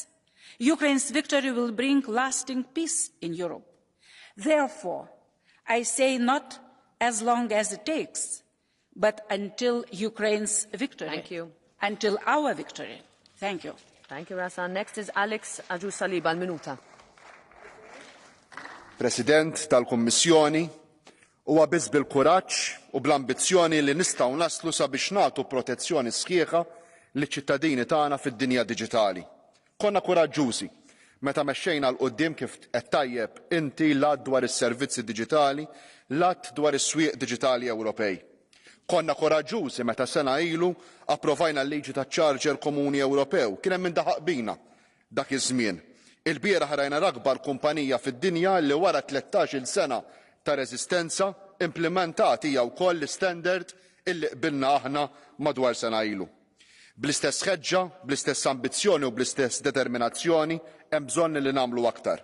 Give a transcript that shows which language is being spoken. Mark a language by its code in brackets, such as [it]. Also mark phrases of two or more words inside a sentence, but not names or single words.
[en] Ukraine's victory will bring lasting peace in Europe. Therefore, I say not as long as it takes, but until Ukraine's victory. Thank you. Until our victory. Thank you. Thank you, Rasa. Next is Alex Agius-Saliba, [mt] minuta. President tal-Kummissjoni, huwa biss bil-kuraġġ u bl-ambizzjoni li nistgħu naslu sabiex nagħtu protezzjoni sħiħa liċ-ċittadini tagħna fid-dinja diġitali. Konna kuraġġużi meta mexxejna l quddiem kif qed tajjeb inti l-att dwar is-servizzi diġitali, l-att dwar is-swieq diġitali Ewropej. Konna koraġġużi meta sena ilu approvajna l-liġi taċ-Charger Komuni Ewropew. Kien hemm min daħaq bina dak iż-żmien. Il-bieraħ rajna l-akbar kumpanija fid-dinja li wara 13-il sena ta' reżistenza implementat hija wkoll l-istandard illi qbilna aħna madwar sena ilu. Bl-istess ħeġġa, bl-istess ambizzjoni u bl-istess determinazzjoni hemm bżonn li nagħmlu aktar.